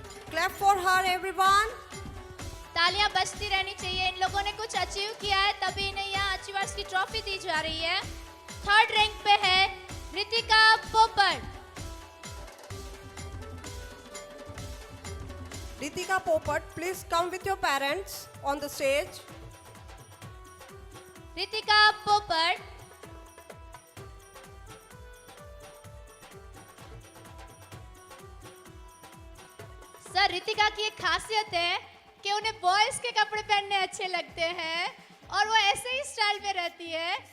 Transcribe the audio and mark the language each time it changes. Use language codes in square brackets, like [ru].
[en] Clap for her everyone. [hi] तालियां बजती रहनी चाहिए। इन लोगों ने कुछ अचीव किया है तभी इन्हें यहाँ अचीवर्स की ट्रॉफी दी जा रही है। 3rd रैंक पे है रितिका पोपट। [en] Ritika Popat, please come with your parents on the stage. [hi] Ritika पोपट, सर रितिका की एक खासियत है कि उन्हें बॉयज के कपड़े पहनने अच्छे लगते हैं और वो ऐसे ही स्टाइल में रहती है।